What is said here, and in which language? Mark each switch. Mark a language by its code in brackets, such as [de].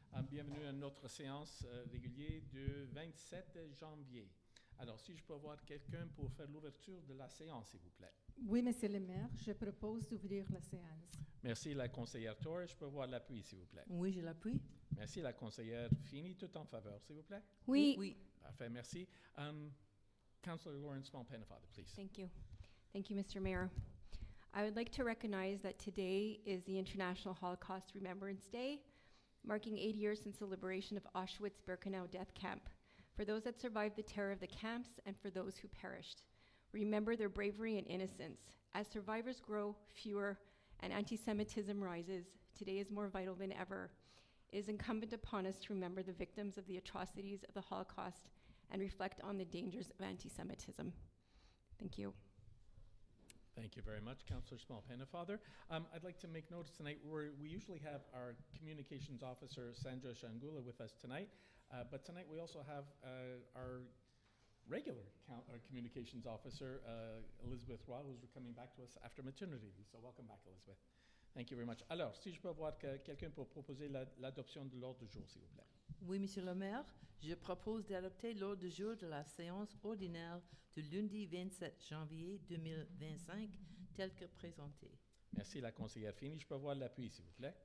[fr] Bienvenue à notre séance régulière du 27 janvier. Alors, si je peux avoir quelqu'un pour faire l'ouverture de la séance, s'il vous plaît. Oui, Monsieur le maire, je propose d'ouvrir la séance. Merci, la conseillère Torres. Je peux avoir l'appui, s'il vous plaît. Oui, je l'appuie. Merci, la conseillère Fini. Tout en faveur, s'il vous plaît. Oui. Oui. Parfait, merci. [en] Councillor Lawrence Small-Pennefather, please. Thank you. Thank you, Mr. Mayor. I would like to recognize that today is the International Holocaust Remembrance Day, marking 80 years since the liberation of Auschwitz-Birkenau death camp. For those that survived the terror of the camps and for those who perished, remember their bravery and innocence. As survivors grow fewer and anti-Semitism rises, today is more vital than ever. It is incumbent upon us to remember the victims of the atrocities of the Holocaust and reflect on the dangers of anti-Semitism. Thank you. Thank you very much, Councillor Small-Pennefather. I'd like to make notice tonight, we usually have our communications officer, Sandra Shangula, with us tonight, but tonight we also have our regular communications officer, Elizabeth Roy, who's coming back to us after maternity leave. So welcome back, Elizabeth. Thank you very much. [fr] Alors, si je peux avoir quelqu'un pour proposer l'adoption de l'ordre du jour, s'il vous plaît. Oui, Monsieur le maire, je propose d'adopter l'ordre du jour de la séance ordinaire du lundi 27 janvier 2025, tel que présenté. Merci, la conseillère Fini. Je peux avoir l'appui, s'il vous plaît.